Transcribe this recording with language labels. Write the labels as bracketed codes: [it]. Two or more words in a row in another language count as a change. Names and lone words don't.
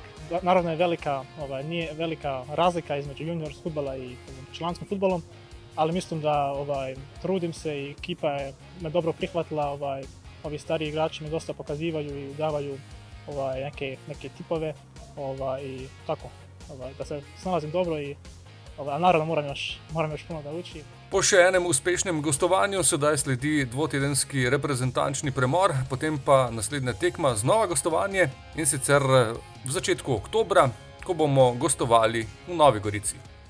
[sr] Naravno je nije velika razlika između juniorskog fudbala i članskim fudbalom, ali mislim da trudim se i ekipa je me dobro prihvatila, ovi stariji igrači me dosta pokazivaju i davaju neke tipove i tako, da se snalazim dobro i naravno moram još puno da učim. [sl] Po še enem uspešnem gostovanju sedaj sledi dvotedenski reprezentančni premor, potem pa naslednja tekma znova gostovanje in sicer v začetku oktobra, ko bomo gostovali v Novi Gorici.